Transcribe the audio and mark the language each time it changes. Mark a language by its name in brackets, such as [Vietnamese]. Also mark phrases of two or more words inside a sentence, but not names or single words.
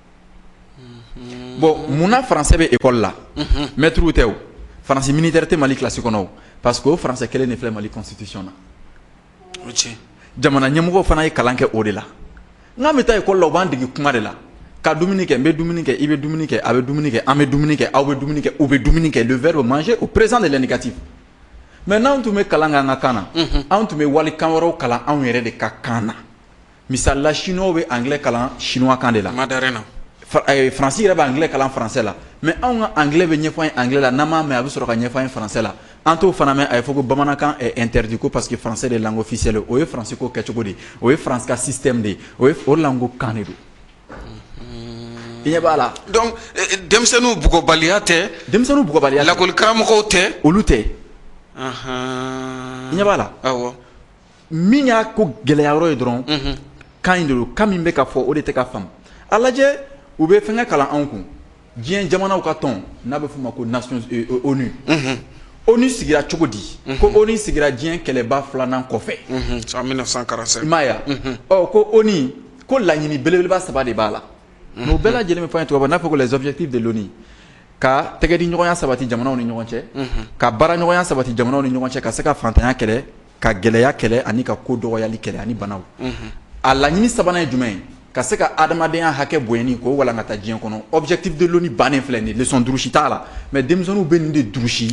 [Bambara] bon munna français bɛ école la maître tɛ o [French] français militaire [Bambara] tɛ Mali classe kɔnɔ o parce que o français kelen de filɛ Mali constitution na jamana ɲɛmɔgɔw fana ye kalan kɛ o de la n'an bɛ taa école la u b'an dege kuma de la ka dumuni kɛ n bɛ dumuni kɛ i bɛ dumuni kɛ a bɛ dumuni kɛ an bɛ dumuni kɛ aw bɛ dumuni kɛ u bɛ dumuni kɛ [French] le verbe manger au présent de l'indicatif [Bambara] mais n'anw tun bɛ kalan kɛ an ka kan na anw tun bɛ walikan wɛrɛw kalan anw yɛrɛ de ka kan na misali la chinois bɛ anglais kalan chinois kan de la français yɛrɛ bɛ anglais kalan français la mais anw ka anglais bɛ ɲɛfɔ an ye anglais la n'an m'a mɛn a bɛ sɔrɔ ka ɲɛfɔ an ye français la an t'o fana mɛn a ye fɔ ko bamanankan [French] est interdit [Bambara] ko [French] parce que français de langue officielle [Bambara] o ye français ko kɛcogo de ye o ye france ka système de ye o de la n ko kan de don i ɲɛ b'a la donc denmisɛnninw bugɔbaliya tɛ lakɔli karamɔgɔw tɛ olu tɛ i ɲɛ b'a la awɔ min y'a ko gɛlɛya yɔrɔ ye dɔrɔn kan in de don kan min bɛ ka fɔ o de tɛ ka faamu a lajɛ u bɛ fɛnkɛ kalan anw kun diɲɛ jamanaw ka tɔn n'a bɛ f'o ma ko nations onu onu sigira cogo di ko onu sigira diɲɛ kɛlɛba 2nan kɔfɛ [French] en 1945 [Bambara] i m'a ye ɔ ko onu ko laɲini belebeleba 3 de b'a la mais o bɛɛ lajɛlen bɛ fɔ an ye tubabu n'a fɔ ko [French] les objectifs de l'ONU [Bambara] ka tɛgɛdi ɲɔgɔnya sabati jamanaw ni ɲɔgɔn cɛ ka baara ɲɔgɔnya sabati jamanaw ni ɲɔgɔn cɛ ka se ka fantanya kɛlɛ ka gɛlɛya kɛlɛ ani ka ko dɔgɔyali kɛlɛ ani banaw a laɲini sabanan ye jumɛn ye ka se ka adamadenya hakɛ bonyani k'o walankata diɲɛ kɔnɔ [French] objectif de l'ONU [Bambara] bannen filɛ nin ye leçon durusi t'a la mais denmisɛnninw bɛ nin de durusi